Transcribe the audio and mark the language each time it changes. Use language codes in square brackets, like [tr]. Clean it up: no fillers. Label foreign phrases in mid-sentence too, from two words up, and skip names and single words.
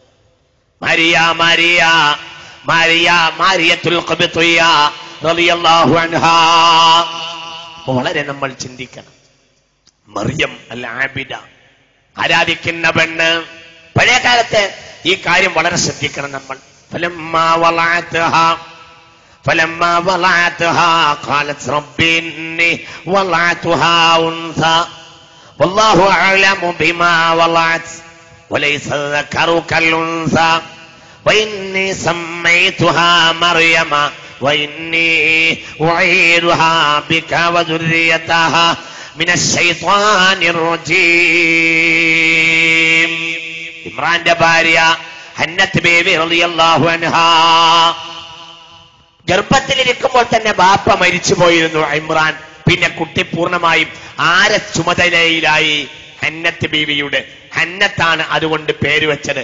[ml] മാരിയത്തുൽ ഖബ്തിയ്യ [ar] رضي الله عنها. [ml] വളരെ നമ്മൾ ചിന്തിക്കണം. മറിയം [ar] العابدة, [ml] ആരാധിക്കുന്ന പെണ്ണ്. പഴയ കാലത്ത് ഈ കാര്യം വളരെ ശ്രദ്ധിക്കണം നമ്മൾ. [ar] فلما وضعتها قالت رب إني وضعتها أنثى والله أعلم بما وضعت وليس الذكر كالأنثى وإني سميتها مريم وإني أعيدها بك وذريتها من الشيطان الرجيم. [ml] ഇമ്രാന്റെ ഭാര്യ ഹന്നത്ത് ബീവി [ar] رضي الله عنها [ml] ഗർഭത്തിലിരിക്കുമ്പോൾ തന്നെ ബാപ്പ മരിച്ചു പോയിരുന്നു ഇമ്രാൻ. പിന്നെ കുട്ടി പൂർണ്ണമായും ആരെ ചുമതലയിലായി? ഹന്നത്ത് ബീവിയുടെ. ഹന്നത്താണ് അതുകൊണ്ട് പേര് വെച്ചത്.